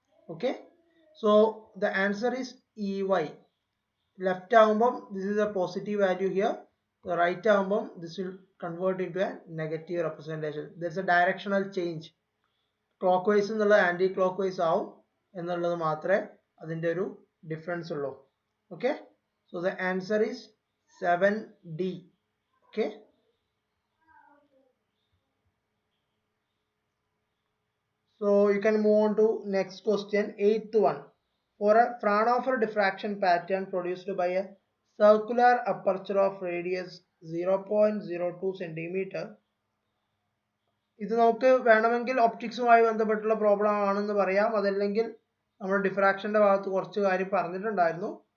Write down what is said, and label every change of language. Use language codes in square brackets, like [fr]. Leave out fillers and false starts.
[en] Okay, so the answer is EY. Left ആകുമ്പം this is a positive value here, right ആകുമ്പം this will convert in to a negative representation. There is a directional change. [ml] Clock vice എന്നുള്ളത് anti clock vice ആവും എന്നുള്ളത് മാത്രമേ അതിൻ്റെ ഒരു difference ഉള്ളൂ. [en] Okay, so the answer is 7D. Okay, so you can move on to next question, 8th one. For a Fraunhofer diffraction pattern produced by a circular aperture of radius 0.02 centimeter, [ml] ഇത് നമുക്ക് വേണമെങ്കിൽ ഒപ്റ്റിക്സുമായി ബന്ധപ്പെട്ടുള്ള problem ആണെന്ന് പറയാം, അതല്ലെങ്കിൽ നമ്മൾ ഡിഫ്രാക്ഷന്റെ ഭാഗത്ത് കുറച്ച് കാര്യം പറഞ്ഞിട്ടുണ്ടായിരുന്നു.